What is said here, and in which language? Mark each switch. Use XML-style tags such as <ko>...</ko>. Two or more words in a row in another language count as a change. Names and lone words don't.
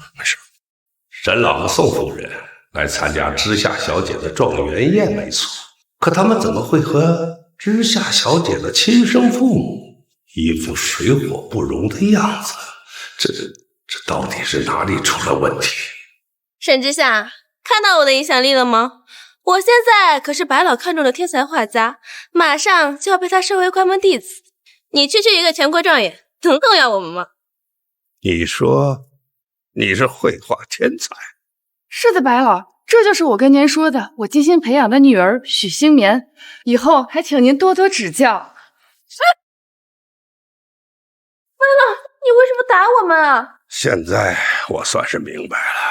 <zh>沈老和宋夫人來參加知夏小姐的狀元宴沒錯，可他們怎麼會和知夏小姐的親生父母一副水火不容的樣子？這到底是哪裡出了問題？沈之夏，看到我的影響力了嗎？我現在可是白老看中的天才畫家，馬上就要被他收為關門弟子。你區區一個全國狀元，能動搖我們嗎？你說你是繪畫天才？是的，白老，這就是我跟您說的，我精心培養的女兒許星棉，以後還請您多多指教。白老，你為什麼打我們啊？現在我算是明白了。</zh>